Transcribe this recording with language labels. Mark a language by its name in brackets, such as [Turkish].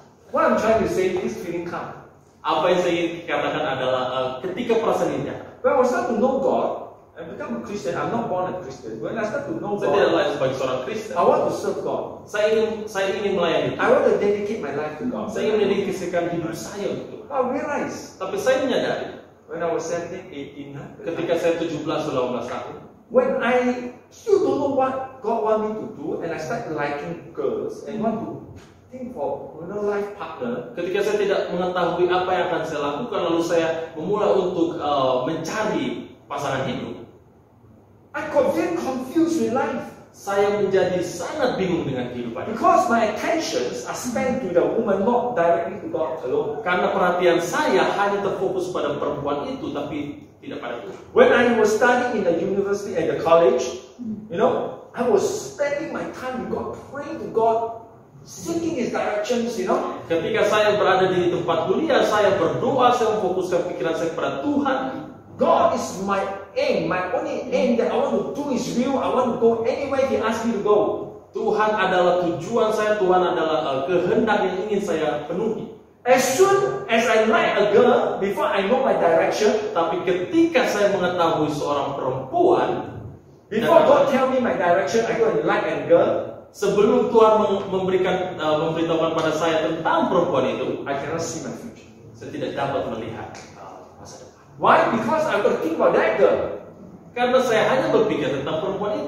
[English] What I'm trying to say is feeling come. [Indonesian] Apa yang saya ingin katakan adalah ketika perasaan ini datang, [English] When I start to know God and become a Christian, I'm not born a Christian. When I start to know [Indonesian] saya tidak [English] God, [Indonesian] lain sebagai seorang Kristen. [English] I want to serve God. [Indonesian] Saya ingin melayani [English] I [Indonesian] Tuhan. [English] want to dedicate my life to God. [Indonesian] Saya ingin mendedikasikan hidup saya untuk Tuhan. [English] I realized [Indonesian] Tapi saya menyadari [English] when I was 17, 18, [Indonesian] ketika saya 17 18 tahun, [English] when I still don't know what God want me to do, and I start liking girls and want to think for life partner. [Indonesian] ketika saya tidak mengetahui apa yang akan saya lakukan, lalu saya memulai untuk mencari pasangan hidup. [English] I got very confused with life [Indonesian] Saya menjadi sangat bingung dengan kehidupan. [English] because my attentions are spent to the woman, not directly to God alone. [Indonesian] Karena perhatian saya hanya terfokus pada perempuan itu, tapi tidak pada Tuhan. [English] When I was studying in the university and the college, I was spending my time with God, praying to God, seeking His directions. [Indonesian] Ketika saya berada di tempat kuliah, saya berdoa, saya memfokuskan pikiran saya kepada Tuhan. [English] God is my aim, my only aim that I want to do His will. I want to go anywhere He asks me to go. [Indonesian] Tuhan adalah tujuan saya, Tuhan adalah kehendak yang ingin saya penuhi. [English] As soon as I like a girl, before I know my direction, [Indonesian] Tapi ketika saya mengetahui seorang perempuan, [English] before God tell me my direction, I go and like a girl. [Indonesian] sebelum Tuhan memberitahukan pada saya tentang perempuan itu, [English] I cannot see my future. [Indonesian] saya tidak dapat melihat masa depan. [English] Why? Because I got to think about that girl. [Indonesian] Karena saya hanya berpikir tentang perempuan itu.